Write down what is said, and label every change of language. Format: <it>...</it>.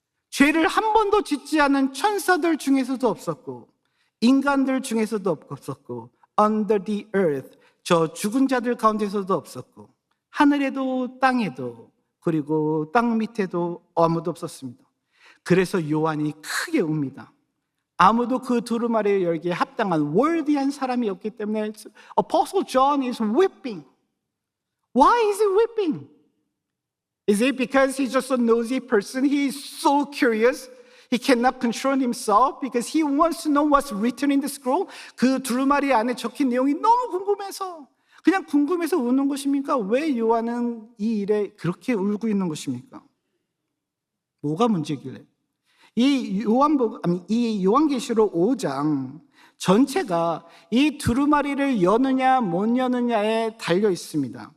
<ko>죄를 한 번도 짓지 않은 천사들 중에서도 없었고 인간들 중에서도 없었고</ko> <en>under the earth</en> <ko>저 죽은 자들 가운데서도 없었고 하늘에도 땅에도 그리고 땅 밑에도 아무도 없었습니다. 그래서 요한이 크게 웁니다. 아무도 그 두루마리를 열기에 합당한 worthy한 사람이 없기 때문에</ko> <en>Apostle John is weeping. Why is he weeping? Is it because he's just a nosy person? He is so curious. He cannot control himself because he wants to know what's written in the scroll.</en> <ko>그 두루마리 안에 적힌 내용이 너무 궁금해서 그냥 궁금해서 우는 것입니까? 왜 요한은 이 일에 그렇게 울고 있는 것입니까? 뭐가 문제길래? 이 요한계시록 5장 전체가 이 두루마리를 여느냐 못 여느냐에 달려 있습니다.</ko>